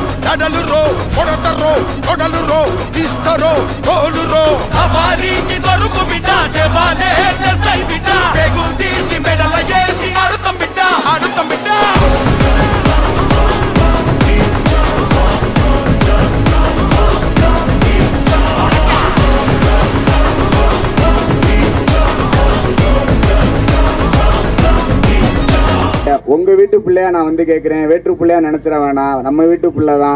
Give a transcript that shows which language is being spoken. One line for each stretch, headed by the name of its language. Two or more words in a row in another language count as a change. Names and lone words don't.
Telugu: కడలు రో కొడతరో కొడలు రో తీస్తరో తోలు రో సవారీకి దొరుకు బిడ్డ శవాలే తెస్తాయి బిడ్డ పెగులు తీసి మెడల వేసి ఆడుతాం బిడ్డ ఆడుతాం బిడ్డ
Tamil: உங்க வீட்டு பிள்ளையா நான் வந்து கேட்கிறேன், வேற்று பிள்ளையா நினைச்சிட வேணாம், நம்ம வீட்டு பிள்ளை தான்.